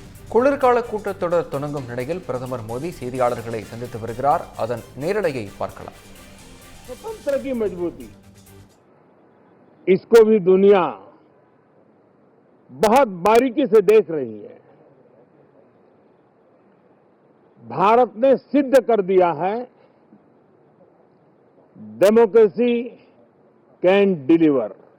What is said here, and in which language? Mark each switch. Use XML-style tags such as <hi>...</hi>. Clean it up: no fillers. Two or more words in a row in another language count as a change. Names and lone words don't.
<ta>குளிர்கால கூட்டத்தொடர் தொடங்கும் நிலையில் பிரதமர் மோடி செய்தியாளர்களை சந்தித்து வருகிறார். அதன் நேரலையை பார்க்கலாம்.</ta> <hi>स्वतंत्र की मजबूती, इसको भी दुनिया बहुत बारीकी से देख रही है। भारत ने सिद्ध कर दिया है</hi> <en>democracy can deliver.</en>